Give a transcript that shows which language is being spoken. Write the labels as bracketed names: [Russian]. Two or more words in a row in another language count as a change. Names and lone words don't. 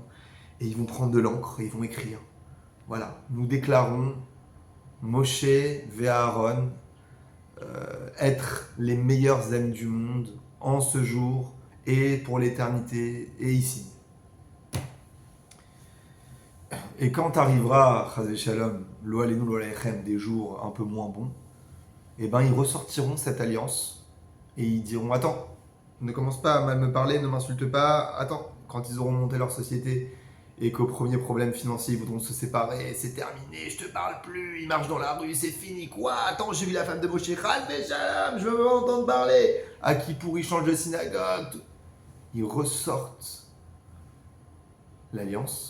[French] Et ils vont prendre de l'encre et ils vont écrire. Voilà, nous déclarons Moshe et Aaron être les meilleurs amis du monde en ce jour et pour l'éternité et ici. Et quand arrivera, [Hebrew] חס ושלום, לא עלינו לא עליכם, [French] des jours un peu moins bons, eh ben ils ressortiront cette alliance et ils diront attends, ne commence pas à mal me parler, ne m'insulte pas, attends, quand ils auront monté leur société et qu'au premier problème financier ils voudront se séparer, c'est terminé, je te parle plus, ils marchent dans la rue, c'est fini, quoi, attends, j'ai vu la femme de Moshe, [Hebrew] חס ושלום, [French] je veux pas entendre parler, à qui pourri change de synagogue, ils ressortent l'alliance.